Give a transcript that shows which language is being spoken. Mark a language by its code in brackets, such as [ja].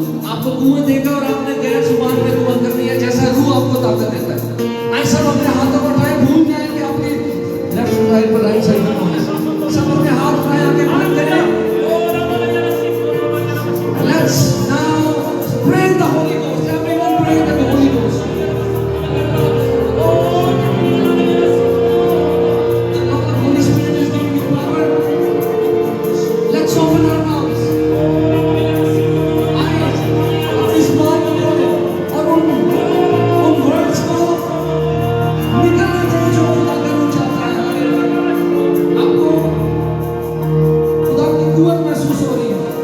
[hi] आपको कुआं देगा और आपने गैर जुबान में दुआ करनी है, जैसा रूह आपको ताकत देता है। आज सब अपने हाथों को उठाए, भूल जाए कि आपकी लेफ्ट साइड पर राइट साइड पर कौन है। सब अपने हाथ उठाए आगे बात करें। [en] Let's now pray the Holy Ghost. Everyone pray the Holy Ghost. The Lord, the Holy Spirit is giving you power. Let's open our mouths. [hi] Eyes, अपनी जुबान को खोलो और उन words को निकलने दो जो खुदा करना चाहता है। आपको खुदा की कुव्वत महसूस हो रही है।